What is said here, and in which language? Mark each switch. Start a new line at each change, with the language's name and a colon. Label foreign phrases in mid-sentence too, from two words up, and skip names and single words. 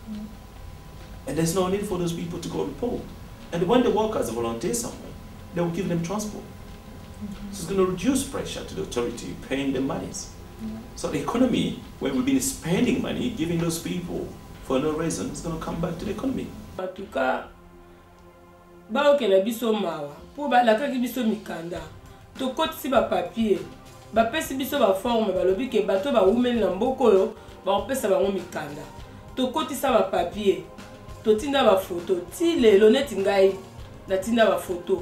English: And there's no need for those people to go report. And when they work as a volunteer somewhere, they will give them transport. So it's going to reduce pressure to the authority paying the monies. So the economy, where we've been spending money, giving those people for no reason, is going to come back to the economy.
French: En tout cas,
Lingala: ba okela biso mawa, po ba la kaki biso mikanda. To kotisi ba papier, ba pesi biso ba forme ba lobi ke bato ba umeli na mboko yo, ba opesa bango mikanda. To kotisa ba papier, to tinda ba photo, ti lelo neti ngai na tinda ba photo.